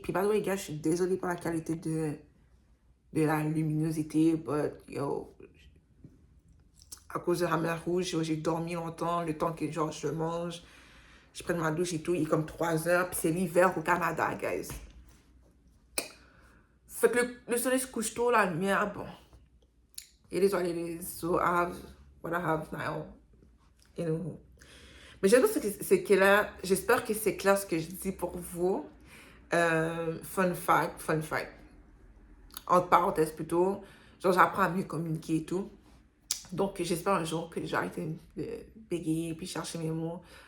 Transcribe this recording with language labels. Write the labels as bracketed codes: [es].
[fr] Puis, [en] by the way, [fr] gars, je suis désolée pour la qualité de la luminosité, [en] but, yo, [fr] à cause de la mer rouge, j'ai dormi longtemps, le temps que, genre, je mange, je prenne ma douche et tout, il est comme 3 heures, puis c'est l'hiver au Canada, guys. Fait que le soleil se couche tôt, la lumière, bon. [en] It is what it is, so I have what I have now, you know. [fr] Mais j'espère que c'est clair ce que je dis pour vous. Fun fact. Entre parenthèses plutôt, genre j'apprends à mieux communiquer et tout. Donc j'espère un jour que j'ai arrêté de bégayer puis chercher mes mots.